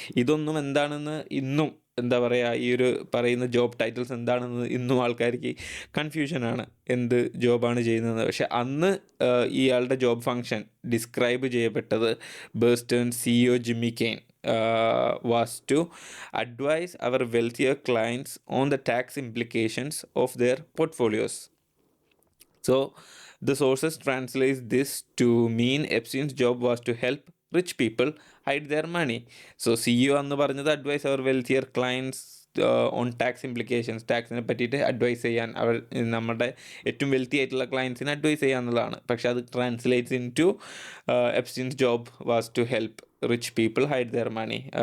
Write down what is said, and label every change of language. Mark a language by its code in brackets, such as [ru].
[ml] ഇതൊന്നും എന്താണെന്ന് ഇന്നും എന്താ പറയുക, ഈ ഒരു പറയുന്ന ജോബ് ടൈറ്റിൽസ് എന്താണെന്ന് ഇന്നും ആൾക്കാർക്ക് കൺഫ്യൂഷനാണ്, എന്ത് ജോബാണ് ചെയ്യുന്നത്. പക്ഷെ അന്ന് ഇയാളുടെ ജോബ് ഫങ്ഷൻ ഡിസ്ക്രൈബ് ചെയ്യപ്പെട്ടത് [en] Bear Stearns CEO Jimmy Cayne was to advise our wealthier clients on the tax implications of their portfolios. So the sources translate this to mean Epstein's job was to help rich people hide their money. [ml] So CEO എന്ന് പറഞ്ഞത് advice our wealthier clients on tax implications, ടാക്സിനെ പറ്റിയിട്ട് advice ചെയ്യാൻ, അവർ നമ്മുടെ ഏറ്റവും wealthy ആയിട്ടുള്ള ക്ലയൻസിനെ advice ചെയ്യുക എന്നുള്ളതാണ്. പക്ഷെ അത് [en] Translates into Epstein's job was to help rich people hide their money.